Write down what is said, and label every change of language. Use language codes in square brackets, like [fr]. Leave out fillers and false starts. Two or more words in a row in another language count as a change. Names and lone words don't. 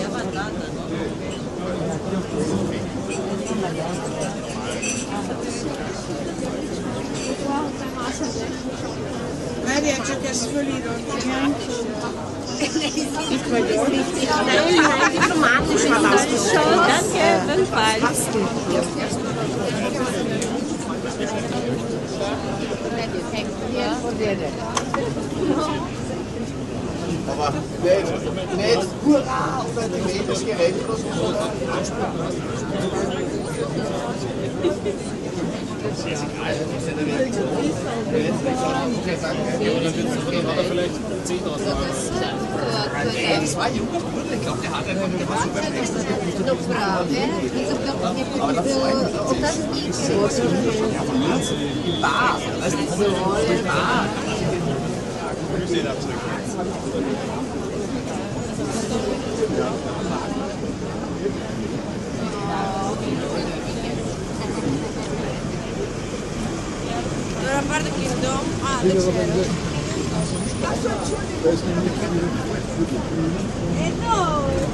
[hu] Várjál, csak ezt fölírom, igen. Itt vagyok. [de] Diplomatisch war das schon. Danke, bis bald. Aber nicht hurra auf ein gemähtes Gerät oder so. Vielleicht 10 aus. Das war junger Bruder, ich glaube, der hat einfach der war so beim aber das war im Bar, weißt du, so im Bar. [it] Dalla parte che do? Ah, da c'era. No!